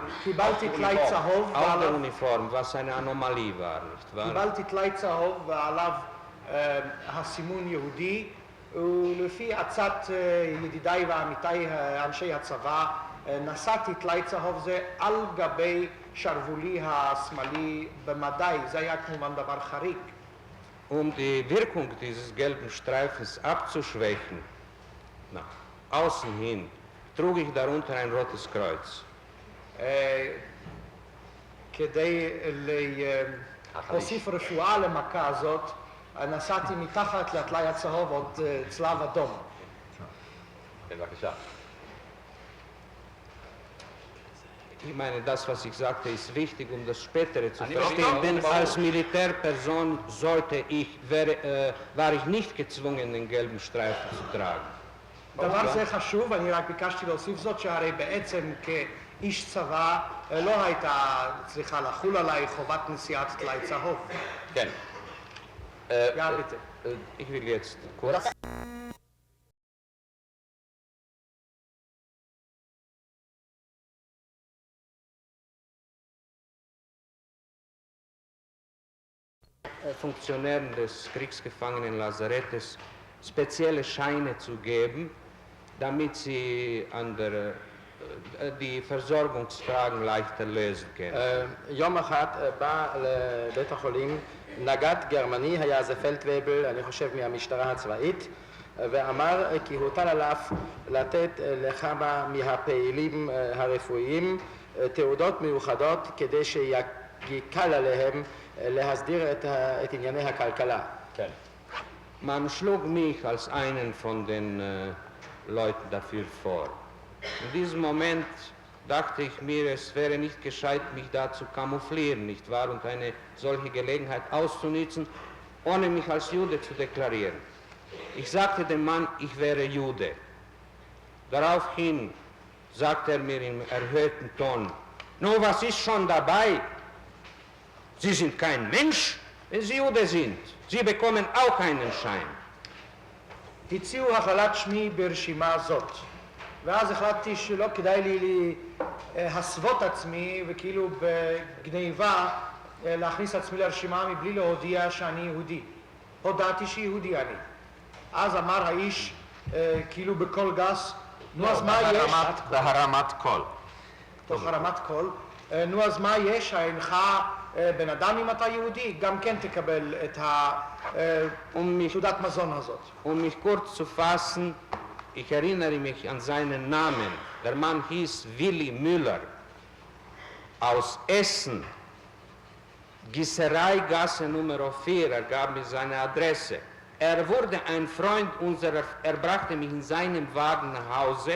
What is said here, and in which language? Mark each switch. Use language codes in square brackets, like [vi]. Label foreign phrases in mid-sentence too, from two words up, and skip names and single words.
[he] קיבלתי טלאי צהוב [de] Auch der Uniform, was eine Anomalie war, nicht wahr? [he] קיבלתי טלאי צהוב ועליו הסימון יהודי, ולפי עצת ידידיי ועמיתיי אנשי הצבא נשאתי טלאי צהוב זה על גבי שרוולי השמאלי במדי. זה היה כמובן דבר חריג. [de] Um die Wirkung dieses gelben Streifens abzuschwächen, nach außen hin, trug ich darunter ein rotes Kreuz. [he] כדי להוסיף רפואה למכה הזאת, נסעתי מתחת לטלאי הצהוב עוד צלב אדום. בבקשה. [de] Ich meine, das, was ich sagte, ist wichtig, um das Spätere zu [he] Ani [de] verstehen. warum? Denn Warum? als Militärperson war ich nicht gezwungen, den gelben Streifen zu tragen. [he] דבר זה חשוב, אני רק ביקשתי להוסיף זאת, שהרי בעצם כאיש צבא לא הייתה צריכה לחול עליי חובת נשיאת טלאי צהוב. כן. [de] Ja, bitte. Ich will jetzt kurz... Funktionären des Kriegsgefangenenlazarettes spezielle Scheine zu geben, damit sie die Versorgungsfragen leichter lösen können. [he] יום אחד בא לבית החולים נגד גרמני, היה זה פלטווייבל, אני חושב מהמשטרה הצבאית, ואמר כי הוטל עליו לתת לכמה מהפעילים הרפואיים תעודות מיוחדות כדי שיקל עליהם להסדיר את ענייני הכלכלה. כן. [de] Man schlug mich als einen von den Leuten dafür vor. In diesem Moment dachte ich mir, es wäre nicht gescheit, mich da zu camouflieren, nicht wahr, und eine solche Gelegenheit auszunützen, ohne mich als Jude zu deklarieren. Ich sagte dem Mann, ich wäre Jude. Daraufhin sagte er mir im erhöhten Ton, nun, was ist schon dabei? Sie sind kein Mensch, wenn Sie Jude sind. Sie bekommen auch einen Schein. [he] הציעו הכללת שמי ברשימה זאת, ואז החלטתי שלא כדאי לי להסוות עצמי וכאילו בגניבה להכניס עצמי לרשימה מבלי להודיע שאני יהודי. הודעתי שיהודי אני. אז אמר האיש כאילו בקול גס, נו אז מה יש? בהרמת קול. תוך הרמת קול. נו אז מה יש? אינך בן אדם אם אתה יהודי? גם כן תקבל את תעודת מזון הזאת. [de] Um mich kurz zu fassen, ich erinnere mich an seinen Namen. Der Mann hieß Willi Müller aus Essen, Gießereigasse Nummer 4, er gab mir seine Adresse. Er wurde ein Freund unserer, er brachte mich in seinem Wagen nach Hause.